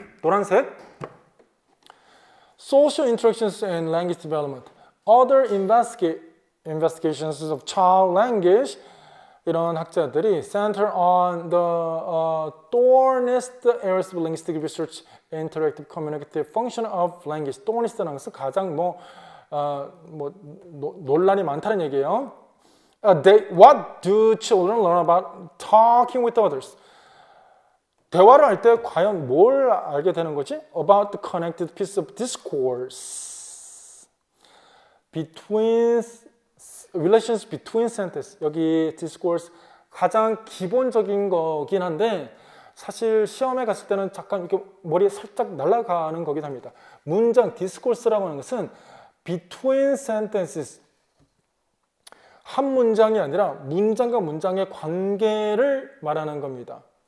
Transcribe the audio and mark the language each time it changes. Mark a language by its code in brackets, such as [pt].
[ko] 노란색 [en] Social interactions and language development Other investigations of child language [ko] 이런 학자들이 [en] center on the thorniest areas of linguistic research, interactive communicative function of language. [ko] thorniest라는 것은 가장 논란이 많다는 얘기예요. [en] What do children learn about talking with others? [ko] 대화를 할 때 과연 뭘 알게 되는 거지? [en] About the connected piece of discourse between relations between sentences. [ko] 여기 discourse 가장 기본적인 거긴 한데 사실 시험에 갔을 때는 잠깐 이렇게 머리에 살짝 날아가는 거긴 합니다. 문장 discourse라고 하는 것은 [en] between sentences [ko] 한 문장이 아니라 문장과 문장의 관계를 말하는 겁니다.